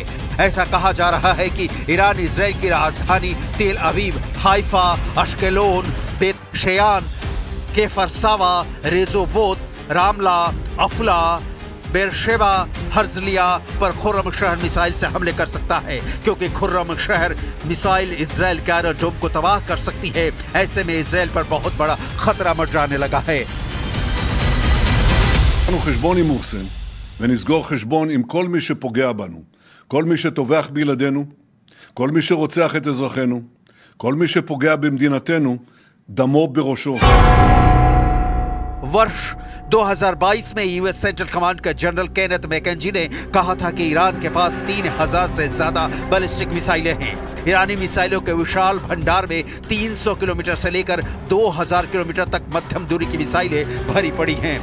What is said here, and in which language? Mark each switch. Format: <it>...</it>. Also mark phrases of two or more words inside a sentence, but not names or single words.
<hi>ऐसा कहा जा रहा है कि ईरान इजरायल की राजधानी तेल अवीव, हाइफा, अश्केलोन, बेत शेयान, केफरसावा, रेजोवोत, रामला, अफला, बेरशेबा, हर्जलिया पर खुर्रम शहर मिसाइल से हमले कर सकता है, क्योंकि खुर्रम शहर मिसाइल इजरायल के एरोड्रोम को तबाह कर सकती है। ऐसे में इजरायल पर बहुत बड़ा खतरा मंडराने लगा है।</hi> <he>חשבון עם מוחסן ונסגור חשבון עם כל מי שפוגע בנו, כל מי שטובח בילדינו, כל מי שרוצח את אזרחינו, כל מי שפוגע במדינתנו, דמו בראשו.</he> <hi>वर्ष 2022 में यूएस सेंट्रल कमांड के जनरल केनेथ मैकेंजी ने कहा था कि ईरान के पास 3000 से ज्यादा बैलिस्टिक मिसाइलें हैं। ईरानी मिसाइलों के विशाल भंडार में 300 किलोमीटर से लेकर 2000 किलोमीटर तक मध्यम दूरी की मिसाइलें भरी पड़ी हैं।</hi>